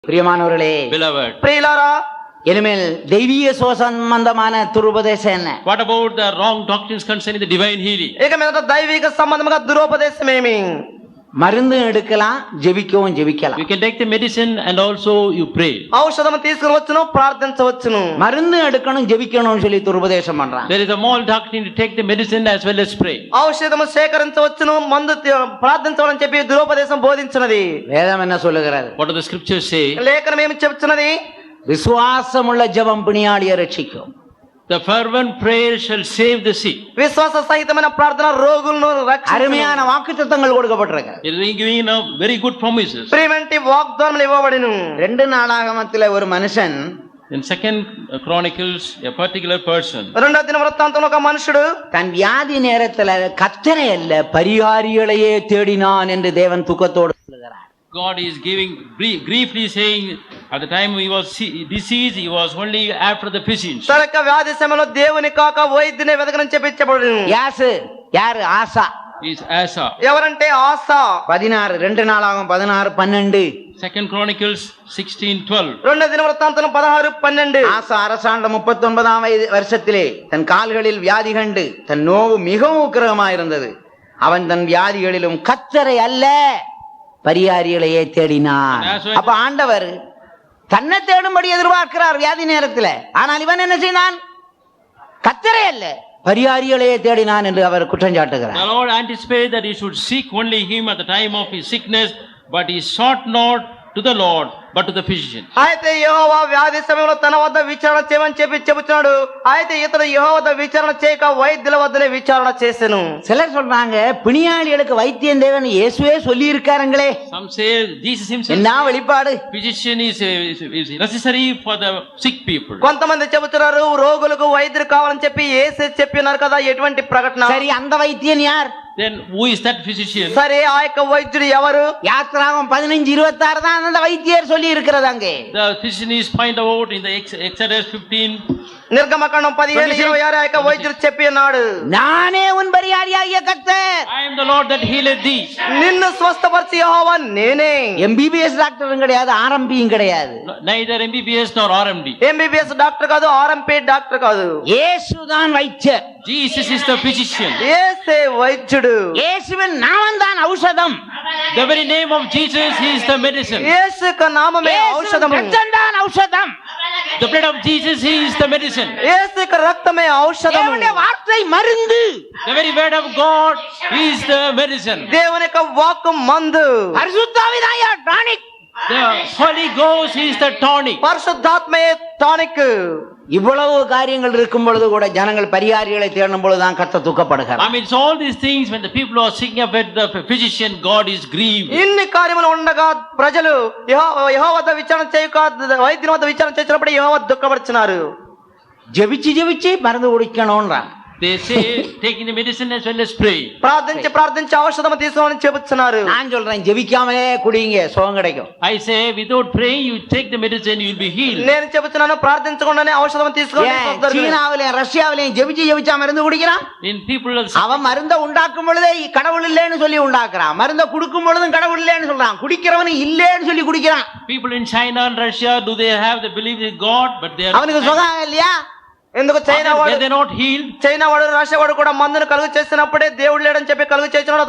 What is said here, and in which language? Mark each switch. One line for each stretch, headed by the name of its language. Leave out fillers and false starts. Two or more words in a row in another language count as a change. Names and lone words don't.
Tamil: பிரியமானவர்களே,
English: Beloved,
Telugu: ప్రియులారా,
Tamil: இனிமேல் தெய்வீக சம்பந்தமான துருபதேசம் என்ன?
English: what about the wrong doctrines concerning the divine healing?
Telugu: ఇక మీదట దైవిక సంబంధముగా దురోపదేశం ఏమి?
Tamil: மருந்து எடுக்கலாம், ஜெபிக்கவும் ஜெபிக்கலாம்.
English: You can take the medicine and also you pray.
Telugu: ఔషధము తీసుకుని వచ్చును, ప్రార్థించవచ్చును.
Tamil: மருந்து எடுக்கணும், ஜெபிக்கணும்னு சொல்லி துருபதேசம் பண்றான்.
English: There is a moral doctrine to take the medicine as well as pray.
Telugu: ఔషధము సేకరించవచ్చును, మందు ప్రార్థించవని చెప్పి దురోపదేశం బోధించినది.
Tamil: வேதம் என்ன சொல்லுகிறது?
English: What do the scriptures say?
Telugu: లేఖనం ఏమి చెప్తున్నది?
Tamil: விசுவாசமுள்ள ஜெபம் பிணியாளியை ரட்சிக்கும்.
English: The fervent prayer shall save the sick.
Telugu: విశ్వాస సహితమైన ప్రార్థన రోగులను రక్షించును.
Tamil: அருமையான வாக்குத்தத்தங்கள் கொடுக்கப்பட்டிருக்கு.
English: It is giving very good promises.
Telugu: ప్రివెంటివ్ వాగ్దానములు ఇవ్వబడిను.
Tamil: 2 நாளாகமத்திலே ஒரு மனுஷன்
English: In 2 Chronicles, a particular person,
Telugu: రెండో దిన వృత్తాంతంలో ఒక మనుషుడు
Tamil: தன் வியாதி நேரத்துல கர்த்தரை அல்ல பரிகாரிகளையே தேடினான் என்று தேவன் துக்கத்தோடு சொல்லுகிறார்.
English: God is giving briefly saying at the time he was diseased, he was only after the physicians.
Telugu: తన యొక్క వ్యాధి సమయంలో దేవుని కాక వైద్యుని వెతకని చెప్పించబడును.
Tamil: யாரு? ஆசா.
English: Is Asa.
Telugu: ఎవరంటే ఆస.
Tamil: 16 2 நாளாகும் 16 12.
English: 2 Chronicles 16:12.
Telugu: రెండో దిన వృత్తాంతం 16-12.
Tamil: ஆசா அரசாண்ட 39ஆம் வருஷத்திலே தன் கால்களில் வியாதி கண்டு தன் நோவு மிகவும் உக்கிரகமாயிருந்தது. அவன் தன் வியாதிகளிலும் கர்த்தரை அல்ல பரிகாரிகளையே தேடினான். அப்ப ஆண்டவர் தன்னை தேடும்படி எதிர்பார்க்கிறார் வியாதி நேரத்துல. ஆனால் இவன் என்ன செய்தான்? கர்த்தரை அல்ல பரிகாரிகளையே தேடினான் என்று அவர் குற்றம் சாட்டுகிறார்.
English: The Lord anticipated that he should seek only him at the time of his sickness, but he sought not to the Lord but to the physician.
Telugu: అయితే యెహోవా వ్యాధి సమయంలో తన వద్ద విచారణ చేయమని చెబుతున్నాడు. అయితే ఇతడు యెహోవా వద్ద విచారణ చేయక వైద్యుల వద్దనే విచారణ చేసెను.
Tamil: சிலர் சொல்றாங்க பிணியாளிகளுக்கு வைத்தியம் தேவன் இயேசுவே சொல்லி இருக்காருங்களே.
English: Some say Jesus himself.
Tamil: என்ன வெளிப்பாடு?
English: Physician is necessary for the sick people.
Telugu: కొంతమంది చెబుతున్నారు రోగులకు వైద్యుడు కావాలని చెప్పి యేసే చెప్పినారు కదా. ఎటువంటి ప్రకటన?
Tamil: சரி, அந்த வைத்தியன் யார்?
English: Then who is that physician?
Telugu: సరే, ఆ యొక్క వైద్యుడు ఎవరు?
Tamil: யாத்திராகம் 15:26 தான் அந்த வைத்தியர் சொல்லி இருக்கிறது அங்கே.
English: The physician is find out in the Exodus 15.
Telugu: నిర్గమకాండం 15:26 ఆ యొక్క వైద్యుడు చెప్పి ఉన్నాడు,
Tamil: நானே உன் பரிகாரியாகிய கர்த்தர்.
English: I am the Lord that healeth thee.
Telugu: నిన్ను స్వస్థపరిచే యెహోవా నేనే.
Tamil: MBBS டாக்டரும் கிடையாது, RMPயும் கிடையாது.
English: Neither MBBS nor RMD. MBBS doctor
Telugu: కాదు,
English: RMP doctor
Telugu: కాదు.
Tamil: இயேசுதான் வைத்தியர்.
English: Jesus is the physician.
Telugu: యేసే వైద్యుడు.
Tamil: இயேசுவின் நாமம் தான் ஔஷதம்.
English: The very name of Jesus is the medicine.
Telugu: యేసు యొక్క నామమే ఔషధము.
Tamil: ரத்தம் தான் ஔஷதம்.
English: The blood of Jesus is the medicine.
Telugu: యేసు యొక్క రక్తమే ఔషధము.
Tamil: தேவனுடைய வார்த்தை மருந்து.
English: The very word of God is the medicine.
Telugu: దేవుని యొక్క వాక్కు మందు.
Tamil: பரிசுத்த ஆவிதான் டானிக்.
English: The Holy Ghost is the tonic.
Telugu: పరిశుద్ధాత్మే టానిక్.
Tamil: இவ்வளவு காரியங்கள் இருக்கும் பொழுது கூட ஜனங்கள் பரிகாரிகளை தேடும் பொழுதுதான் கர்த்தர் துக்கப்படுகிறார்.
English: It's all these things when the people are seeking about the physician, God is grieved.
Telugu: ఇన్ని కార్యములు ఉండగా ప్రజలు యెహోవా వద్ద విచారణ చేయక వైద్యుని వద్ద విచారణ చేసినప్పుడు యెహోవా దుఃఖపడుచున్నారు.
Tamil: ஜெபிச்சு மருந்து குடிக்கணும்ன்றான்.
English: They say taking the medicine as well as pray.
Telugu: ప్రార్థించి ఔషధము తీసుకోమని చెబుతున్నారు.
Tamil: நான் சொல்றேன் ஜெபிக்காமலே குடிங்க, சுகம் கிடைக்கும்.
English: I say without praying you take the medicine, you will be healed.
Telugu: నేను చెబుతున్నాను ప్రార్థించకుండానే ఔషధం తీసుకోండి.
Tamil: சீனாவிலையும் ரஷ்யாவிலையும் ஜெபிச்சா மருந்து குடிக்கிறான்.
English: In people
Tamil: அவன் மருந்தை உண்டாக்கும் பொழுதே கடவுள் இல்லைன்னு சொல்லி உண்டாக்குறான். மருந்தை குடுக்கும் பொழுதும் கடவுள் இல்லைன்னு சொல்றான். குடிக்கிறவனு இல்லைன்னு சொல்லி குடிக்கிறான்.
English: People in China and Russia, do they have the belief in God, but they are
Tamil: அவனுக்கு சுகம் இல்லையா?
Telugu: ఎందుకు చైనా వాడు రష్యా వాడు కూడా మందును కలుగు చేసినప్పుడే దేవుడు లేడని చెప్పి కలుగు చేసినాడు.